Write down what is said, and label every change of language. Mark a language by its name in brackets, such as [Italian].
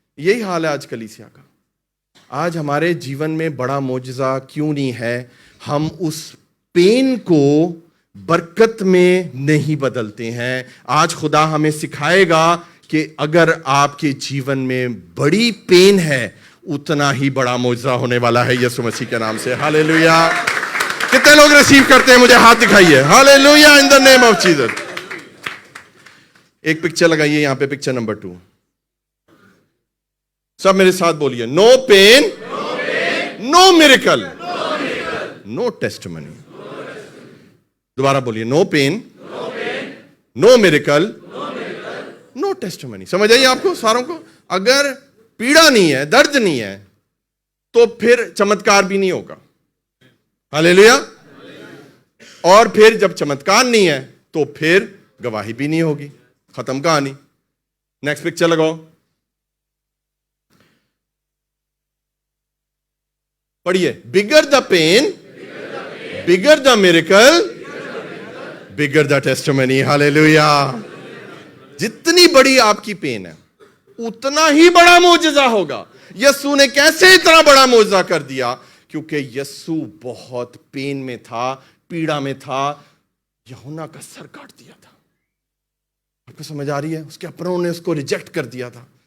[Urdu] یہی حال ہے آج کلیسیا کا. آج ہمارے جیون میں بڑا معجزہ کیوں نہیں ہے؟ ہم اس پین کو برکت میں نہیں بدلتے ہیں. آج خدا ہمیں سکھائے گا کہ اگر آپ کے جیون میں بڑی پین ہے اتنا ہی بڑا معجزہ ہونے والا ہے یسوع مسیح کے نام سے. ہاللیلویا. کتنے لوگ ریسیو کرتے ہیں؟ مجھے ہاتھ دکھائیے. [English] Hallelujah in the name of Jesus. [Urdu] ایک پکچر لگائیے یہاں پہ, پکچر نمبر 2. سب میرے ساتھ بولیے, [English] No pain no miracle no testimony. [Urdu] دوبارہ بولیے, [English] No pain no miracle no testimony. [Urdu] سمجھ آئیے آپ کو ساروں کو؟ اگر پیڑا نہیں ہے, درد نہیں ہے, تو پھر چمتکار بھی نہیں ہوگا. ہاللیلویا. اور پھر جب چمتکار نہیں ہے تو پھر گواہی بھی نہیں ہوگی. ختم کہانی. نیکسٹ پکچر لگاؤ. پڑھیے, [English] Bigger the pain bigger the miracle bigger the testimony. Hallelujah. [Urdu] جتنی بڑی آپ کی پین ہے اتنا ہی بڑا معجزہ ہوگا. یسوع نے کیسے اتنا بڑا معجزہ کر دیا؟ کیونکہ یسوع بہت پین میں تھا, پیڑا میں تھا. یوحنا کا سر کاٹ دیا تھا. آپ کو سمجھ آ رہی ہے؟ اس کے اپنوں نے اس کو ریجیکٹ کر دیا تھا.